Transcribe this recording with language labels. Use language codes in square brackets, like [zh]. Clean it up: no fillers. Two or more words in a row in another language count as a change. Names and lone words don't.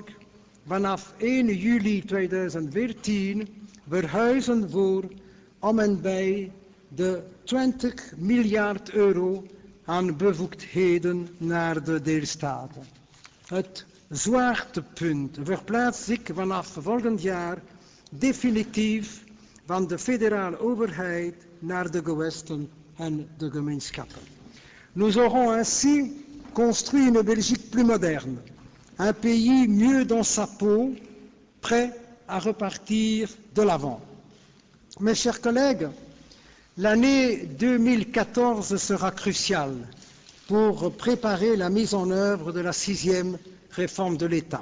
[nl] Vanaf 1 juli 2014 verhuizen voor om en bij de 20 miljard euro aan bevoegdheden naar de deelstaten. Het zwaartepunt verplaatst zich vanaf volgend jaar definitief van de federale overheid naar de gewesten en de gemeenschappen. [fr] Nous aurons ainsi construit une Belgique plus moderne, un pays mieux dans sa peau, prêt à repartir de l'avant. Mes chers collègues, l'année 2014 sera cruciale pour préparer la mise en œuvre de la 6e réforme de l'État.